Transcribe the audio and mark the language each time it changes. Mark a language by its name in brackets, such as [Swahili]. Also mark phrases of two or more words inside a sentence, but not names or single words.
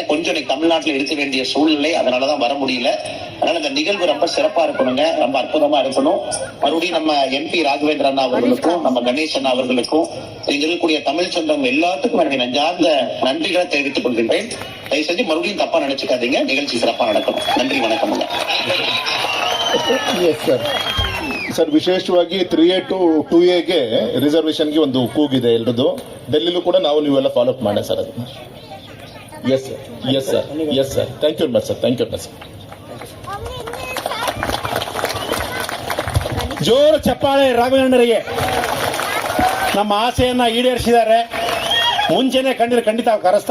[Tamil] கொஞ்சம் எனக்கு தமிழ்நாட்டில் இருக்க வேண்டிய சூழ்நிலை, அதனாலதான் வர முடியல. அதனால இந்த நிகழ்வு ரொம்ப சிறப்பா இருக்கணுங்க, ரொம்ப அற்புதமா இருக்கணும். மறுபடியும் நம்ம எம்பி ராகவேந்திர அண்ணா அவர்களுக்கும் நம்ம கணேஷ் அண்ணா அவர்களுக்கும் இங்க இருக்கக்கூடிய தமிழ் சொந்தம் எல்லாத்துக்கும் எனக்கு நெஞ்சார்ந்த நன்றிகளை தெரிவித்துக் கொள்கின்றேன். தயவு செஞ்சு மறுபடியும் தப்பா நினைச்சுக்காதீங்க. நிகழ்ச்சி சிறப்பா நடக்கணும். நன்றி வணக்கம். [Kannada] ಸರ್, ವಿಶೇಷವಾಗಿ 3A to 2Aಗೆ ರಿಸರ್ವೇಷನ್ಗೆ ಒಂದು ಕೂಗಿದೆ ಎಲ್ಲರದು. ಡೆಲ್ಲಿಲೂ ಕೂಡ ನೀವೆಲ್ಲ [English] follow up [Kannada] ಮಾಡಿ ಸರ್ ಅದನ್ನ. [English] yes sir thank you sir. [Kannada] ಜೋರು ಚಪ್ಪಾಳೆ ರಾಘವೇಂದ್ರರಿಗೆ. ನಮ್ಮ ಆಸೆಯನ್ನ ಈಡೇರಿಸಿದ್ದಾರೆ. ಮುಂಚೆನೆ ಖಂಡಿತ ಕರೆಸ್ತಾ ಇದ್ರು.